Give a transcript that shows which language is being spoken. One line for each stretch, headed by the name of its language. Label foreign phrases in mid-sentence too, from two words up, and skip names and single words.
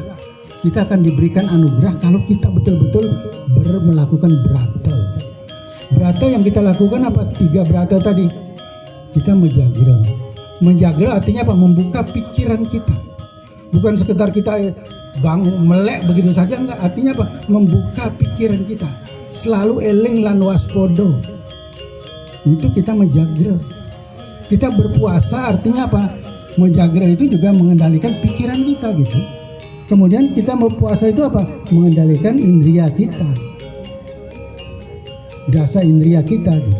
Indonesian: Kita akan diberikan anugerah kalau kita betul-betul melakukan brata. Brata yang kita lakukan apa? 3 brata tadi. Kita menjagra. Menjagra artinya apa? Membuka pikiran kita. Bukan sekedar kita bangun melek begitu saja, enggak. Artinya apa? Membuka pikiran kita. Selalu
Javanese: eling lan waspodo.
Indonesian: Itu kita menjagra. Kita berpuasa artinya apa? Menjagra itu juga mengendalikan pikiran kita gitu. Kemudian kita mau puasa itu apa? Mengendalikan indria kita. Dasa indria kita gitu.